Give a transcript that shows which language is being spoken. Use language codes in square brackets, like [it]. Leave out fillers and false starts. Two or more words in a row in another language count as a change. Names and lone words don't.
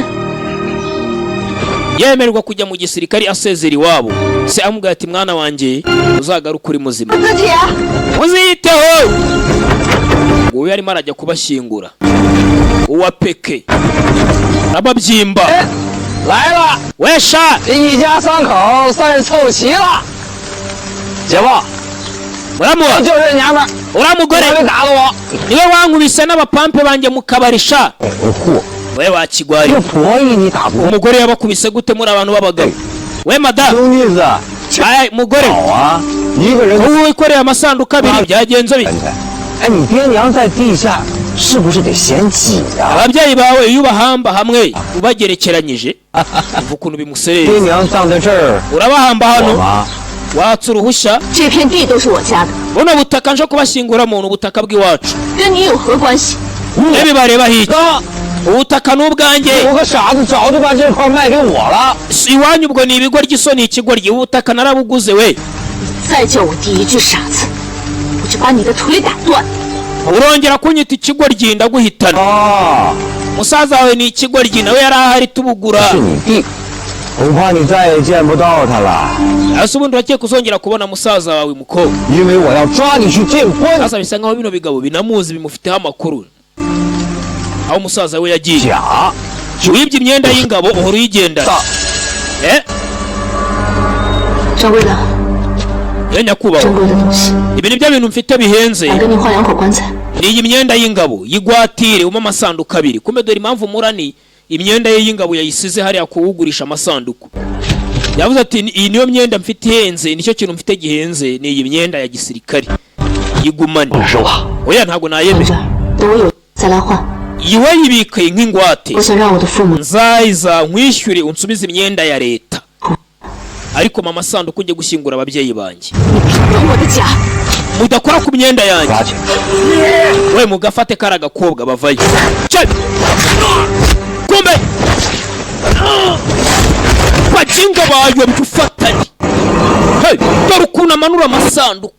[rw] Yemerwa kujya mu gisirikari asezera iwabo. Se amuga ati mwana wanjye uzagaruka uri muzima. Muziteho. Uwo yari marajya kubashyingura. Uwa peke. Ababyimba. [zh] 来了， [rw] Wesha [zh] 一家三口算是凑齐了。姐夫， [rw] Muramuwa [zh] 就是娘们儿， [rw] uramugore [zh] 没打了我。 [rw] niwe wankubise n'abapampe banjye mu kabarisha. We wakigwari. [zh] 这婆姨你打不过。 [rw] Umugore yabakubise gute muri abantu b'abagabo? We madam. [zh] 兄弟子， [rw] Ay mugore. [zh] 好啊，一个人。 [rw] Ubu wikoreye amasanduku abiri byagenze bite? [zh] 哎，你爹娘在地下，是不是得嫌挤呀？ [rw] Ababyeyi bawe iyo ubahamba hamwe ubagerekeranyije uva ukuntu bimusereye. [zh] 爹娘葬在这儿， [rw] Urabahamba [zh] 我 [rw] hano [zh] 妈 [rw] watsa uruhushya. [zh] 这片地都是我家的， [rw] Buno butaka nje kubashyingura mu ubutaka bw'iwacu. [zh] 跟你有何关系？ [rw] Ebi bareba hiki. [zh] 哥， [rw] Ubutaka n'ubwanjye. [zh] 我个傻子早就把这块卖给我了。 [rw] Iwanyu ubwo ni ibigoryi isoni ikigoryi. Ubutaka narabuguze we. [zh] 再叫我第一句傻子，我就把你的腿打断。 [rw] Urongera kunyita ikigoryi ndaguhitana. [zh] 哦， [rw] Musaza wawe ni ikigoryi nawe yari ahari tubugura. [zh] 是你弟，恐怕你再也见不到他了， [rw] Ase ubundi urakiye kuzongera kubona musaza wawe mukobwa. [zh] 因为我要抓你去见官。 [rw] Sasa bisa nkaho bino bigabo binamuzi bimufiteho amakuru. Aho musaza we yagiye. [zh] 假， [rw] Wibye imyenda y'ingabo uhora uyigendana. Eh? [zh] 掌柜的， [rw] Ye nyakubahwa. [zh] 珍贵的东西， [rw] Ibi ni byo bintu mfite bihenze. [zh] 想跟你换两口棺材。 [rw] Ni iyi myenda y'ingabo yigwatire uma amasanduku abiri. Kumbe dore impamvu murani imyenda ye y'ingabo yayisize hariya kuwugurisha amasanduku. Yavuze ati iyi niyo myenda mfite ihenze, nicyo kintu mfite gihenze ni iyi myenda ya gisirikari. Yigumane. [zh] 是吧？ [rw] Oya ntago [zh] 等 [rw] nayemera. [zh] 着，等我有再来换。 [rw] Iwe yibikaye nk'ingwate. [zh] 我想让我的父母 [rw] Nzayiza nkwishyure unsubize imyenda ya leta. Ariko mama sanduku ujye gushyingura ababyeyi banjye. [zh] 动我的甲， [rw] Mudakora ku myenda yanjye. [zh] 抓去！ [rw] We mugafate kara gakobwa bavayo. Cye. Kumbe. Bajinga bayo mtufatanye. Hey, dore ukuntu amanura amasanduku.